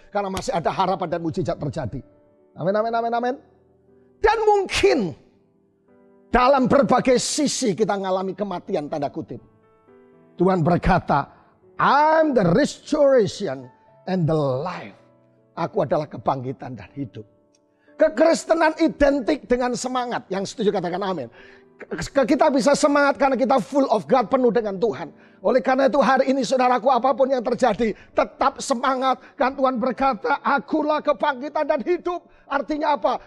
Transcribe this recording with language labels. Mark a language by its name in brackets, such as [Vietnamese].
[Indonesian] Karena masih ada harapan dan mujizat terjadi. Amin, amin, amin, amin. Dan mungkin dalam berbagai sisi kita mengalami kematian tanda kutip. Tuhan berkata, [English] I'm the restoration and the life. [Indonesian] Aku adalah kebangkitan dan hidup. Kekristenan identik dengan semangat. Yang setuju katakan amin. Kita bisa semangat karena kita [English] full of God, [Indonesian] penuh dengan Tuhan. Oleh karena itu hari ini saudaraku, apapun yang terjadi, tetap semangat. Kan Tuhan berkata, akulah kebangkitan dan hidup. Artinya apa?